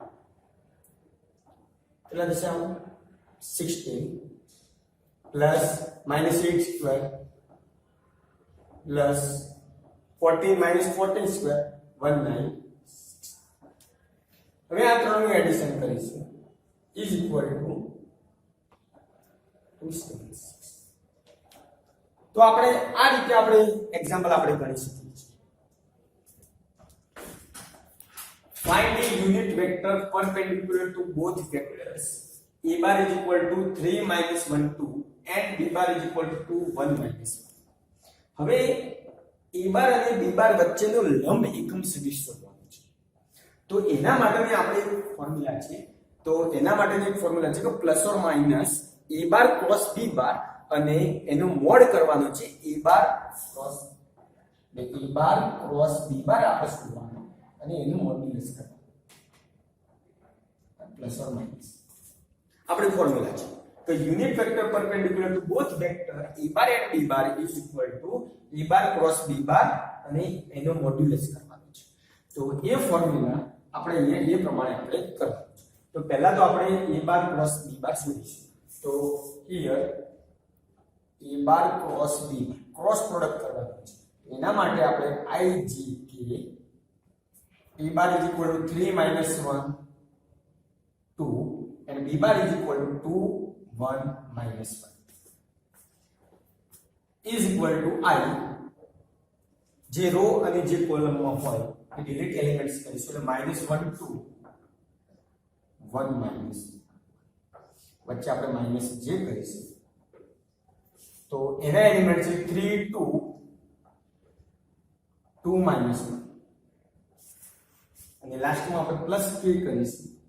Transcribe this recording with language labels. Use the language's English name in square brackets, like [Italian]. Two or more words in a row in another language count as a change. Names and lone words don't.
[Gujarati] કેટલા થશે આમ 16 [English] plus -8 square plus 14 -14 square [Gujarati] 19 હવે આ ત્રણનું એડિશન કરીશું [English] is equal to [Gujarati] 276 તો આપણે આ રીતે આપણે એક્ઝામ્પલ આપણે ગણી શકીએ છીએ [English] find the unit vector perpendicular to both vectors a bar is equal to 3 minus 1 2 and b bar is equal to 1 minus 1 [Gujarati] હવે [English] a bar [Gujarati] અને [English] b bar [Gujarati] વચ્ચેનો લંબ એકમ સદિશ શોધવાનો છે તો એના માટેની આપણે એક ફોર્મ્યુલા છે તો એના માટેની એક ફોર્મ્યુલા છે કે [English] plus or minus a bar cross b bar [Gujarati] અને એનો મોડ કરવાનો છે [English] a bar cross b bar [Gujarati] આપણે શોધવાનો અને એનું મોડ્યુલસ કરવાનું [English] plus or minus [Gujarati] આપણી ફોર્મ્યુલા છે તો [English] unit vector perpendicular to both vector a bar and b bar is equal to a bar cross b bar [Gujarati] અને એનો મોડ્યુલસ કરવાનો છે તો એ ફોર્મ્યુલા આપણે અહીંયા એ પ્રમાણે આપણે કરવાનું છે તો પહેલા તો આપણે [English] a bar cross b bar [Gujarati] શોધીશું તો [English] here a bar cross b bar cross product [Gujarati] કરવાનું છે એના માટે આપણે IJK [English] a bar is equal to 3 minus 1 2 and b bar is equal to 2 1 minus 1 is equal to I [Gujarati] જે રો અને જે કોલમમાં હોય એ [English] delete elements [Gujarati] કરીશું એટલે -1 2 1 minus વચ્ચે આપણે માઈનસ જે કરીશું તો એના એલિમેન્ટ છે 3 2 2 minus 1 અને લાસ્ટમાં આપણે પ્લસ k કરીશું